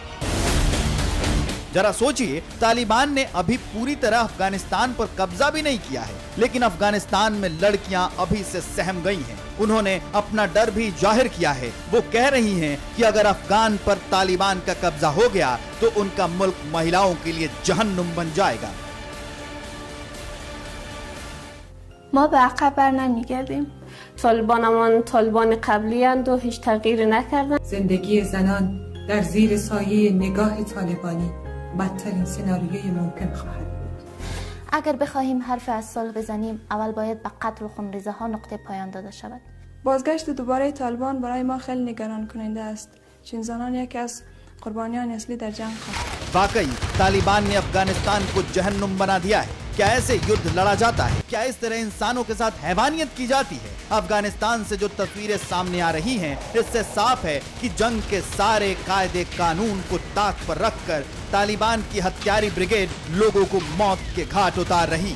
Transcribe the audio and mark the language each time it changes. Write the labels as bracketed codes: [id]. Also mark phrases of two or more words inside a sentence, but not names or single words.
[hi] जरा सोचिए, तालिबान ने अभी पूरी तरह अफगानिस्तान पर कब्जा भी नहीं किया है, लेकिन अफगानिस्तान में लड़कियां अभी से सहम गई हैं। उन्होंने अपना डर भी जाहिर किया है। वो कह रही हैं कि अगर अफगान पर तालिबान का कब्जा हो गया तो उनका मुल्क महिलाओं के लिए जहन्नुम बन जाएगा। [fa] ما به عقب بر نمیگردیم. طالبان قبلی اند و هیچ تغییری نکردن. زندگی زنان در زیر سایه نگاه طالبانی بدترین سناریوی ممکن خواهد بود. اگر بخواهیم حرف از صلح بزنیم، اول باید به قتل و خونریزی ها نقطه پایان داده شود. بازگشت دوباره طالبان برای ما خیلی نگران کننده است، چون زنان یکی از قربانیان اصلی در جنگ خواهد. [hi] वाकई तालिबान ने अफगानिस्तान को जहन्नुम बना दिया है। क्या ऐसे युद्ध लड़ा जाता है? क्या इस तरह इंसानों के साथ हैवानियत की जाती है? अफगानिस्तान से जो तस्वीरें सामने आ रही हैं, इससे साफ है कि जंग के सारे कायदे कानून को ताक पर रखकर तालिबान की हत्यारी ब्रिगेड लोगों को मौत के घाट उतार रही।